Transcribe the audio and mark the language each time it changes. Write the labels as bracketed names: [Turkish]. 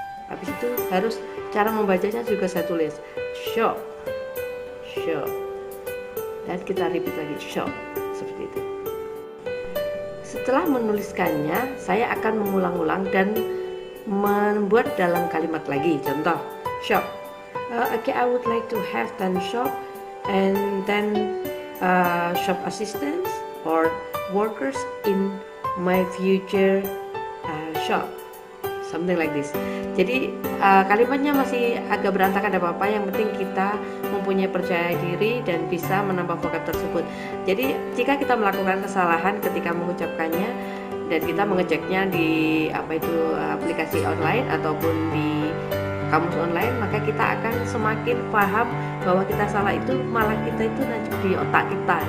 [Indonesian] Habis itu harus cara membacanya juga saya tulis shop, shop, dan kita repeat lagi shop, seperti itu. Setelah menuliskannya, saya akan mengulang-ulang dan membuat dalam kalimat lagi. Contoh, shop. [English] Okay, I would like to have 10 shop and then shop assistants or workers in my future shop. Something like this. [Indonesian] Jadi kalimatnya masih agak berantakan, ada apa-apa, yang penting kita mempunyai percaya diri dan bisa menambah vocab tersebut. Jadi jika kita melakukan kesalahan ketika mengucapkannya dan kita mengeceknya di aplikasi online ataupun di kamus online, maka kita akan semakin paham bahwa kita salah itu malah kita itu nancep di otak kita.